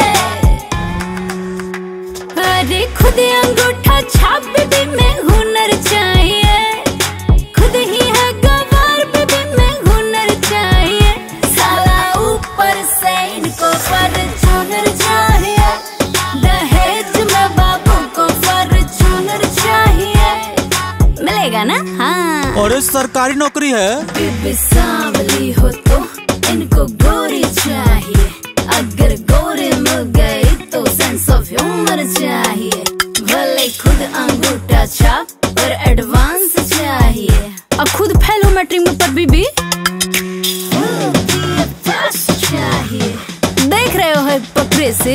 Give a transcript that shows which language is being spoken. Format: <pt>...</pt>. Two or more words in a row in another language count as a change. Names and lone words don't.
<hi>अरे खुद अंगूठा छाप बीबी में हुनर चाहिए, खुद ही है गवार बीबी में हुनर चाहिए, साला ऊपर से इनको फॉर्च्यूनर चाहिए, दहेज में बाबू को फॉर्च्यूनर चाहिए। मिलेगा ना? हाँ। और सरकारी नौकरी है। बीबी सांवली हो तो इनको गोरी चाहिए, अगर गोरी मिल गई तो</hi> <en>sense of humour</en> <hi>चाहिए, भले खुद अंगूठा छाप और एडवांस चाहिए, और खुद फेल हो मैट्रिक में पर बीबी चाहिए। देख रहे हो पकड़े से</hi>